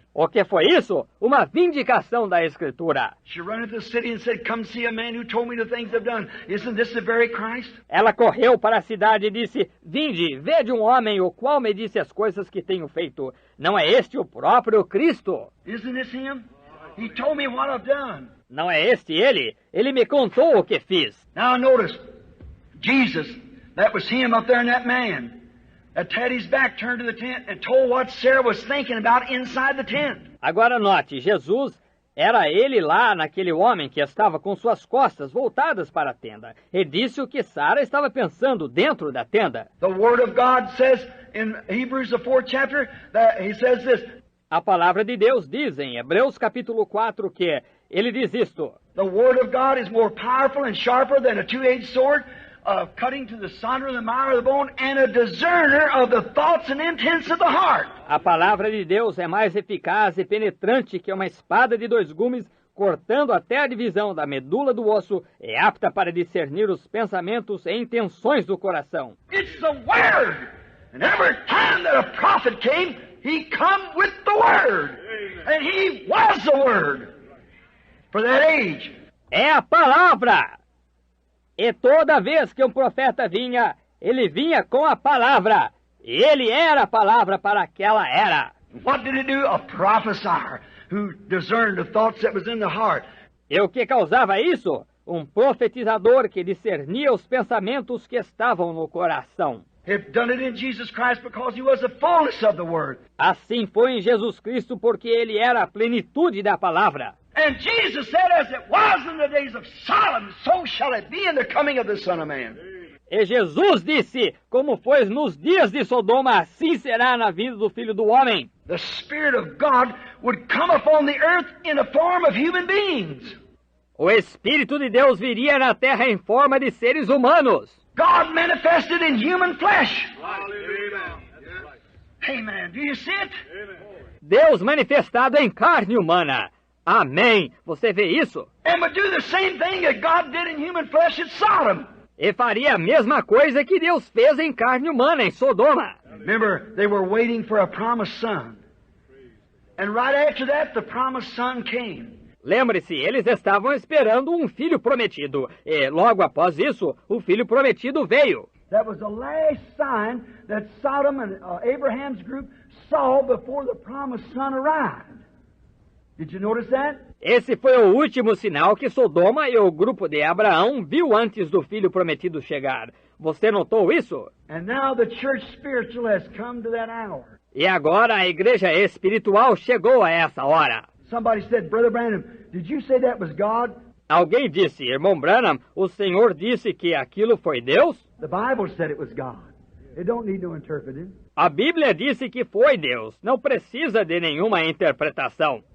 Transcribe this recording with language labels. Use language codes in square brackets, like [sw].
[pt] O que foi isso? Uma vindicação da Escritura. [en] She ran into the city and said, Come see a man who told me the things I've done. Isn't this the very Christ? [pt] Ela correu para a cidade e disse, vinde, vede um homem o qual me disse as coisas que tenho feito. Não é este o próprio Cristo? [en] Isn't this him? He told me what I've done. [pt] Não é este ele? Ele me contou o que fiz. [en] Now notice, Jesus, that was him up there in that man, that had his back turned to the tent and told what Sarah was thinking about inside the tent. [pt] Agora note, Jesus era ele lá naquele homem que estava com suas costas voltadas para a tenda. E disse o que Sara estava pensando dentro da tenda. [en] The Word of God says in Hebrews the 4th chapter, that he says this. [pt] A palavra de Deus diz em Hebreus capítulo 4 que ele diz isto. [en] The Word of God is more powerful and sharper than a two-edged sword, cutting to the sunder of the marrow of the bone, and a discerner of the thoughts and intents of the heart. [pt] A palavra de Deus é mais eficaz e penetrante que uma espada de dois gumes, cortando até a divisão da medula do osso, é apta para discernir os pensamentos e intenções do coração. [en] It's the Word! And every time that a prophet came, he come with the Word. And he was the Word for that age. [pt] É a palavra! E toda vez que um profeta vinha, ele vinha com a palavra. E ele era a palavra para aquela era. [en] What did he do? A prophesier who discerned the thoughts that was in the heart. [pt] E o que causava isso? Um profetizador que discernia os pensamentos que estavam no coração. [en] He'd done it in Jesus Christ because he was the fullness of the Word. [pt] Assim foi em Jesus Cristo porque ele era a plenitude da palavra. [en] And Jesus said, as it was in the days of Sodom, so shall it be in the coming of the Son of Man. [pt] E Jesus disse, como foi nos dias de Sodoma, assim será na vinda do Filho do Homem. [en] The Spirit of God would come upon the earth in a form of human beings. O Espírito de Deus viria na terra em forma de seres humanos. God manifested in human flesh. Amen. Do you see it? [pt] Deus manifestado em carne humana. Amém. Você vê isso? [en] And would do the same thing that God did in human flesh at Sodom. [pt] E faria a mesma coisa que Deus fez em carne humana em Sodoma. [en] Remember, they were waiting for a promised son. And right after that, the promised son came. [pt] Lembre-se, eles estavam esperando um filho prometido. E logo após isso, o filho prometido veio. [en] That was the last sign that Sodom and Abraham's group saw before the promised son arrived. Did you notice that? [pt] Esse foi o último sinal que Sodoma e o grupo de Abraão viu antes do filho prometido chegar. Você notou isso? [en] And now the church spiritual has come to that hour. [pt] E agora a igreja espiritual chegou a essa hora. [en] Somebody said, Brother Branham, did you say that was God? [pt] Alguém disse, irmão Branham, o Senhor disse que aquilo foi Deus? [en] The Bible said it was God. It don't need no interpreting. [pt] A Bíblia disse que foi Deus. Não precisa de nenhuma interpretação.